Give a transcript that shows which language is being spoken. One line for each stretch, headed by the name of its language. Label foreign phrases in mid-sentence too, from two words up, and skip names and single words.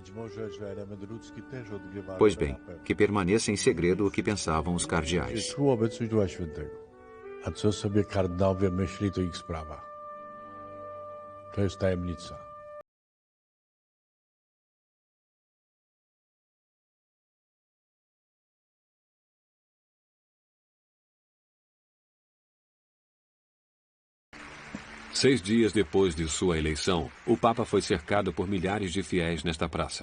Portuguese: Pois bem, que permaneça em segredo o que pensavam os cardeais.
Polish: Współobecność Ducha Świętego. A co sobie kardynałowie myśli, to ich sprawa. To jest tajemnica.
Portuguese: Seis dias depois de sua eleição, o Papa foi cercado por milhares de fiéis nesta praça.